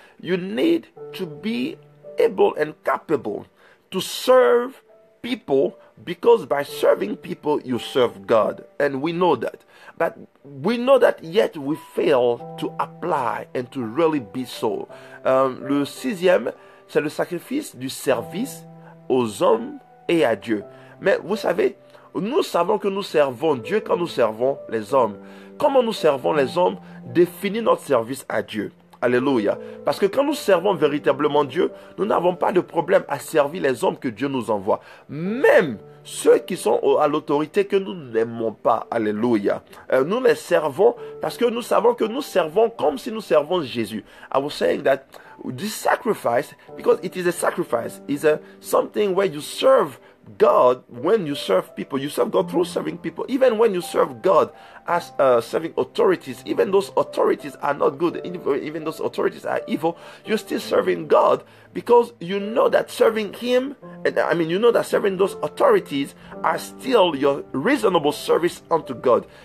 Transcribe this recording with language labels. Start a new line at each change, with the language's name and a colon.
English: You need to be able and capable to serve people, because by serving people you serve God, and we know that. But we know that yet we fail to apply and to really be so.
French: Le sixième, c'est le sacrifice du service aux hommes et à Dieu. Mais vous savez, nous savons que nous servons Dieu quand nous servons les hommes. Comment nous servons les hommes définit notre service à Dieu. Alléluia. Parce que quand nous servons véritablement Dieu, nous n'avons pas de problème à servir les hommes que Dieu nous envoie. Même ceux qui sont à l'autorité que nous n'aimons pas. Alléluia. Nous les servons parce que nous savons que nous servons comme si nous servons Jésus.
English: I was saying that this sacrifice, because it is a sacrifice, is something where you serve God. When you serve people, you serve God through serving people. Even when you serve God as serving authorities, even those authorities are not good, even those authorities are evil, you're still serving God, because you know that serving him, you know that serving those authorities are still your reasonable service unto God.